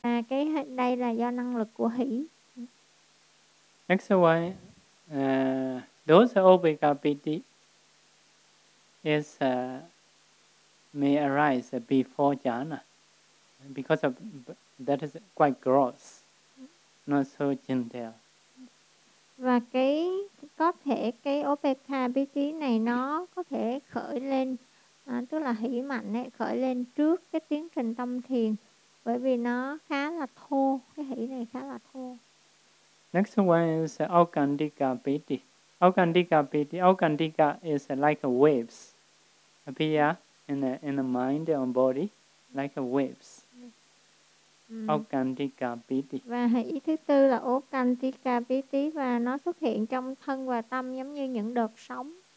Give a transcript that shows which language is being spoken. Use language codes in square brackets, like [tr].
[vi] Và cái đây là do năng lực của hỷ. [en] Next one, those obega piti is may arise before jhana, because of that is quite gross, not so gentle. [vi] Và có thể cái obega piti này nó có thể khởi lên. Tức là hỷ mạnh ấy, khởi lên trước cái tiến trình tâm thiền, bởi vì nó khá là thô, cái hỷ này khá là thô. [en] Next one is aukandika piti. Aukandika piti, aukandika is like waves appear in the mind and body, like waves. Aukandika piti. [vi] Và hỷ thứ tư là aukandika piti, và nó xuất hiện trong thân và tâm giống như những đợt sóng.